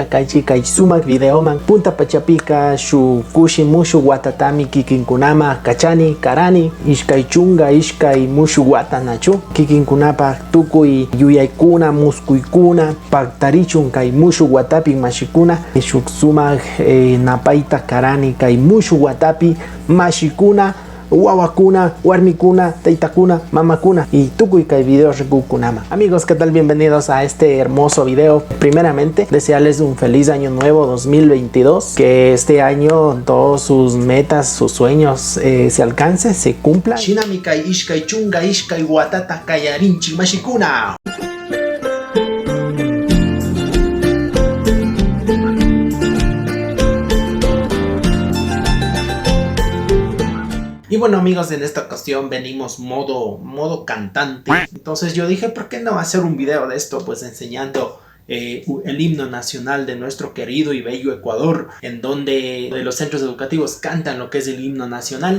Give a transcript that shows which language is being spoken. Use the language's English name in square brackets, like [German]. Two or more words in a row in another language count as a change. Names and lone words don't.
[Quechua] kaychik kay sumak videoman punta pachapika shuk kushi mushuk watatami kikinkunama kachani karani ishkay chunga ishkay mushuk wata nachu kikinkunapak tukuy yuyaykuna muskuykuna paktarichun kay mushuk watapi mashikuna shuk sumak napayta karani kay mushuk watapi mashikuna, wawakuna, warmikuna, taytakuna, mamakuna y tukuy kay videos rikukunama. [Spanish] Amigos, ¿qué tal? Bienvenidos a este hermoso video. Primeramente, desearles un feliz año nuevo 2022. Que este año todos sus metas, sus sueños se alcancen, se cumplan. [Quechua] Shinami kay ishkay chunga ishkay watata kayarinchi mashikuna. [Spanish] Y bueno amigos, en esta ocasión venimos modo cantante. Entonces yo dije, ¿por qué no hacer un video de esto? Pues enseñando el himno nacional de nuestro querido y bello Ecuador, en donde los centros educativos cantan lo que es el himno nacional.